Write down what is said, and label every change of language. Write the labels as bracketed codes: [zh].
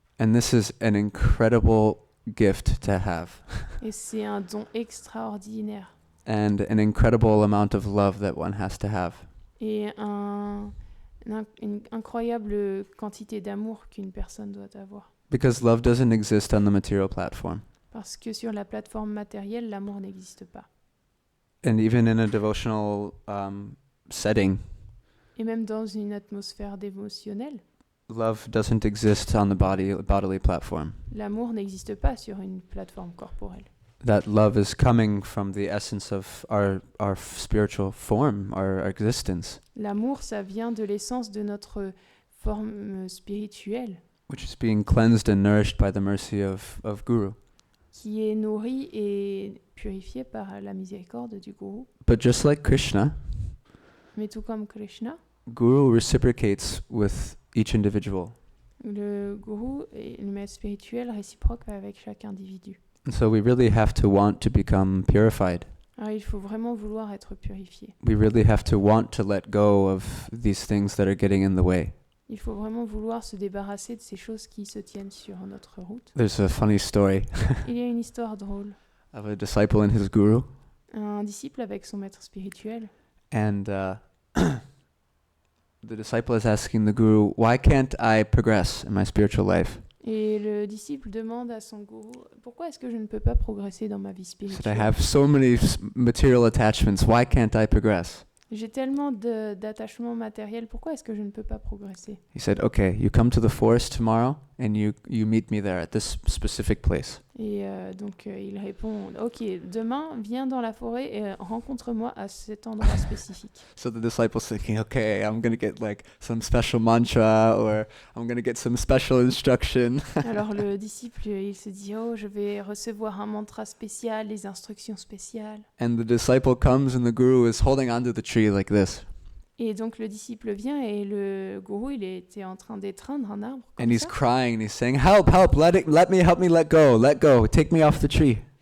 [en] And this is an incredible gift to have, [fr] Et c'est un don extraordinaire [en] and an incredible amount of love that one has to have. [fr] et une incroyable quantité d'amour qu'une personne doit avoir. [en] Because love doesn't exist on the material platform. [fr] Parce que sur la plateforme matérielle, l'amour n'existe pas. [en] And even in a devotional setting, [fr] Et même dans une atmosphère dévotionnelle, [en] love doesn't exist on the bodily platform. [fr] l'amour n'existe pas sur une plateforme corporelle. [en] That love is coming from the essence of our spiritual form, our existence, [fr] L'amour, ça vient de l'essence de notre forme spirituelle, [en] which is being cleansed and nourished by the mercy of Guru. [fr] qui est nourrie et purifiée par la miséricorde du Guru. [en] But just like Krishna, [fr] Mais tout comme Krishna, [en] Guru reciprocates with each individual. [fr] le Guru et le maître spirituel réciproque avec chaque individu. [en] And so we really have to want to become purified. [fr] Alors il faut vraiment vouloir être purifié. [en] We really have to want to let go of these things that are getting in the way. [fr] Il faut vraiment vouloir se débarrasser de ces choses qui se tiennent sur notre route. [en] There's a funny story [fr] Il y a une histoire drôle. [en] of a disciple and his guru, [fr] Un disciple avec son maître spirituel. [en] and the disciple is asking the guru, why can't I progress in my spiritual life? [fr] Et le disciple demande à son gourou, pourquoi est-ce que je ne peux pas progresser dans ma vie [en] He said, I [fr] spirituelle? [en] have so many material attachments, why can't I progress? [fr] J'ai tellement d'attachements matériels, pourquoi est-ce que je ne peux pas progresser? [en] He said, okay, you come to the forest tomorrow and you meet me there at this specific place. [fr] Et donc il répond, ok, demain, viens dans la forêt et rencontre-moi à cet endroit spécifique. [en] So the disciple's thinking, okay, I'm going to get like some special mantra, or I'm going to get some special instruction. [fr] Alors le disciple, il se dit, oh, je vais recevoir un mantra spécial, des instructions spéciales. [en] And the disciple comes and the guru is holding onto the tree like this. [fr] Et donc le disciple vient et le gourou, il était en train d'étreindre un arbre. [en] And [fr] Comme [en] he's [fr] ça. [en] crying and he's saying, help, help me let go, take me off the tree.